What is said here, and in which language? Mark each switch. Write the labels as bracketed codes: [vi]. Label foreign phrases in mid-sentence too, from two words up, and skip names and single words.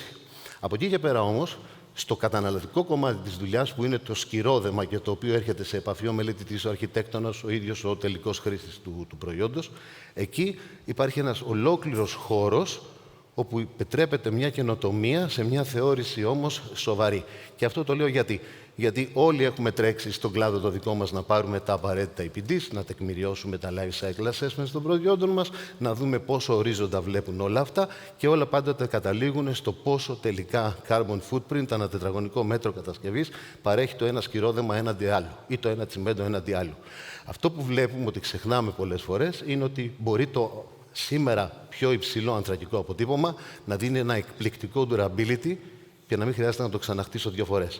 [el] Από εκεί και πέρα όμως, στο καταναλωτικό κομμάτι της δουλειάς, που είναι το σκυρόδεμα και το οποίο έρχεται σε επαφή ο μελετητής, ο αρχιτέκτονας, ο ίδιος ο τελικός χρήστης του προϊόντος, εκεί υπάρχει ένας ολόκληρος χώρος, όπου επιτρέπεται μια καινοτομία σε μια θεώρηση όμως σοβαρή. Και αυτό το λέω γιατί όλοι έχουμε τρέξει στον κλάδο το δικό μας να πάρουμε τα απαραίτητα EPDs, να τεκμηριώσουμε τα [en] life cycle assessments [el] των προϊόντων μας, να δούμε πόσο ορίζοντα βλέπουν όλα αυτά και όλα πάντοτε καταλήγουν στο πόσο τελικά [en] carbon footprint, [el] ανά τετραγωνικό μέτρο κατασκευής, παρέχει το ένα σκυρόδεμα έναντι άλλου ή το ένα τσιμέντο έναντι άλλου. Αυτό που βλέπουμε ότι ξεχνάμε πολλές φορές είναι ότι μπορεί το σήμερα πιο υψηλό ανθρακικό αποτύπωμα να δίνει ένα εκπληκτικό durability και να μην χρειάζεται να το ξαναχτίσω 2 φορές.